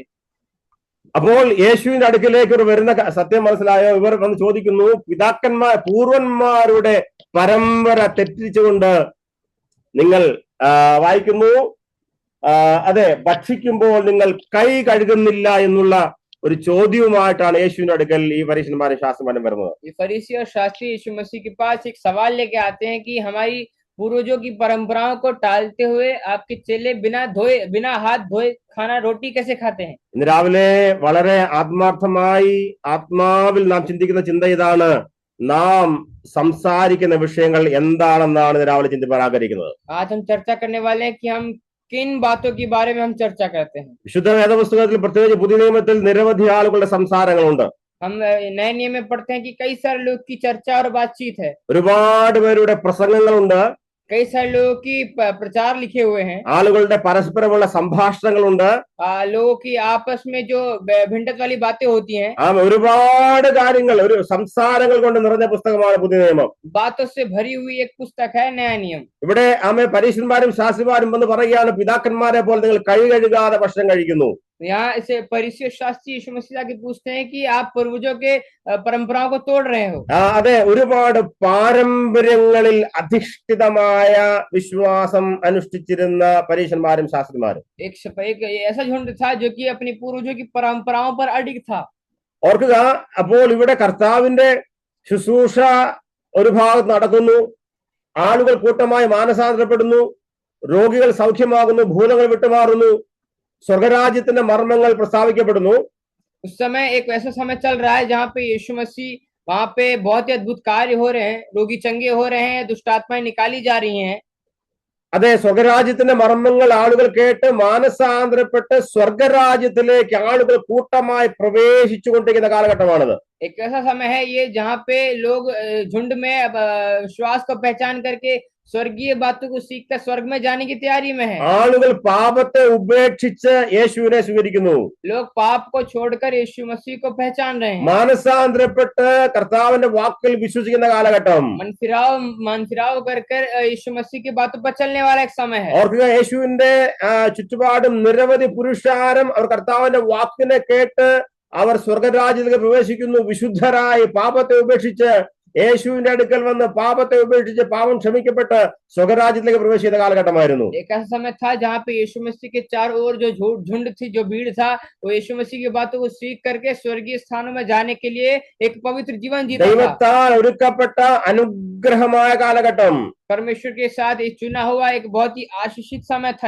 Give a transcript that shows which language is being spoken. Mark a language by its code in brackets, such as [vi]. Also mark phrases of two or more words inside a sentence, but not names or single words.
[ml] അപ്പോൾ യേശുവിന്റെ അടുക്കിലേക്ക് ഒരു വരുന്ന സത്യം മനസ്സിലായോ? ഇവർ വന്ന് ചോദിക്കുന്നു, പൂർവന്മാരുടെ പരമ്പര തെറ്റിച്ചുകൊണ്ട് നിങ്ങൾ വായിക്കുന്നു, അതെ, ഭക്ഷിക്കുമ്പോൾ നിങ്ങൾ കൈ കഴുകുന്നില്ല എന്നുള്ള ഒരു ചോദ്യവുമായിട്ടാണ് യേശുവിന്റെ അടുക്കൽ ഈ പരീശന്മാരും ശാസ്ത്രിമാരും വരുന്നത്. [hi] ये फरीसी और शास्त्री यीशु मसीह के पास एक सवाल लेके आते हैं कि हमारी पूर्वजों की परंपराओं को टालते हुए आपके चेले बिना हाथ धोए खाना रोटी कैसे खाते हैं? [ml] ഇന്ന് രാവിലെ വളരെ ആത്മാർത്ഥമായി ആത്മാവിൽ നാം ചിന്തിക്കുന്ന ചിന്ത ഇതാണ്. നാം സംസാരിക്കുന്ന വിഷയങ്ങൾ എന്താണെന്നാണ് ഇന്ന് രാവിലെ ചിന്തിപ്പാൻ ആഗ്രഹിക്കുന്നത്. [hi] आज हम चर्चा करने वाले हैं कि हम किन बातों के बारे में हम चर्चा करते हैं. [ml] വിശുദ്ധ വേദപുസ്തകത്തിൽ പ്രത്യേകിച്ച് പുതിയ നിയമത്തിൽ നിരവധി ആളുകളുടെ സംസാരങ്ങളുണ്ട്. [hi] हम नए नियम में पढ़ते हैं कि कई सारे लोग की चर्चा और बातचीत है. [ml] ഒരുപാട് പേരുടെ പ്രസംഗങ്ങളുണ്ട്. [hi] कई सारे लोगों की प्रचार लिखे हुए हैं. [ml] ആളുകളുടെ പരസ്പരമുള്ള സംഭാഷണങ്ങളുണ്ട്. [hi] लोगों की आपस में जो भिंडत वाली बातें होती हैं. [ml] ഒരുപാട് കാര്യങ്ങൾ ഒരു സംസാരങ്ങൾ കൊണ്ട് നിറഞ്ഞ പുസ്തകമാണ് പുതിയ നിയമം. [hi] बातों से भरी हुई एक पुस्तक है नया नियम. [ml] ഇവിടെ പരീശന്മാരും ശാസ്ത്രിമാരും വന്ന് പറയുകയാണ്, പിതാക്കന്മാരെ പോലെ നിങ്ങൾ കൈ കഴുകാതെ ഭക്ഷണം കഴിക്കുന്നു. [hi] यहाँ इसे फरीसी शास्त्री यीशु मसीह के पूछते हैं कि आप पूर्वजों के परंपराओं को तोड़ रहे हो. [ml] അതെ, ഒരുപാട് പാരമ്പര്യങ്ങളിൽ അധിഷ്ഠിതമായ വിശ്വാസം അനുഷ്ഠിച്ചിരുന്ന പരീശന്മാരും ശാസ്ത്രിമാരും. [hi] एक ऐसा झुंड था जो कि अपनी पूर्वजों की परंपराओं पर अडिग था. [ml] ഓർക്കുക, അപ്പോൾ ഇവിടെ കർത്താവിന്റെ ശുശ്രൂഷ ഒരു ഭാഗത്ത് നടക്കുന്നു. ആളുകൾ കൂട്ടമായി മാനസാന്തരപ്പെടുന്നു. രോഗികൾ സൗഖ്യമാകുന്നു. ഭൂതങ്ങൾ വിട്ടുമാറുന്നു. സ്വർഗരാജ്യത്തിന്റെ മർമ്മങ്ങൾ പ്രസ്താവിക്കപ്പെടുന്നു. [hi] उस समय एक ऐसा समय चल रहा है जहाँ पे यीशु मसीह वहां पे बहुत ही अद्भुत कार्य हो रहे हैं. रोगी चंगे हो रहे हैं. दुष्ट आत्माएं निकाली जा रही हैं. [ml] അതെ, സ്വർഗരാജ്യത്തിന്റെ മർമ്മങ്ങൾ ആളുകൾ കേട്ട് മാനസാന്തരപ്പെട്ട് സ്വർഗരാജ്യത്തിലേക്ക് ആളുകൾ കൂട്ടമായി പ്രവേശിച്ചു കൊണ്ടിരിക്കുന്ന കാലഘട്ടമാണിത്. [hi] एक ऐसा समय है ये जहाँ पे लोग झुंड में विश्वास को पहचान करके स्वर्गीय बातों को सीखकर स्वर्ग में जाने की तैयारी में है. [ml] ആളുകൾ പാപത്തെ ഉപേക്ഷിച്ച് യേശുവിനെ സ്വീകരിക്കുന്നു. [hi] लोग पाप को छोड़कर यीशु मसीह को पहचान रहे हैं. [ml] മാനസാന്തരപ്പെട്ട് കർത്താവിന്റെ വാക്കിൽ വിശ്വസിക്കുന്ന കാലഘട്ടം. [hi] मन फिराव कर यीशु मसीह की बातों पर चलने वाला एक समय है. [ml] ഓർക്കുക, യേശുവിന്റെ ചുറ്റുപാടും നിരവധി പുരുഷാരം അവർ കർത്താവിന്റെ വാക്കിനെ കേട്ട് അവർ സ്വർഗരാജ്യത്തിലേക്ക് പ്രവേശിക്കുന്നു. വിശുദ്ധരായി പാപത്തെ ഉപേക്ഷിച്ച് യേശുവിന്റെ അടുക്കൽ വന്ന് പാപത്തെ ഉപേക്ഷിച്ച് പാപം ക്ഷമിക്കപ്പെട്ട് സ്വർഗരാജ്യത്തിലേക്ക് പ്രവേശിക്കുന്ന കാലഘട്ടമായിരുന്നു. [hi] एक ऐसा समय था जहाँ पे यीशु मसीह के चारों ओर जो झुंड थी, जो भीड़ था, वो यीशु मसीह की बातों को सीख करके स्वर्गीय स्थानों में जाने के लिए एक पवित्र जीवन जीता था. [ml] ദൈവത്താൽ ഒരുക്കപ്പെട്ട അനുഗ്രഹമായ കാലഘട്ടം. [hi] परमेश्वर के साथ एक चुना हुआ एक बहुत ही आशीषित समय था.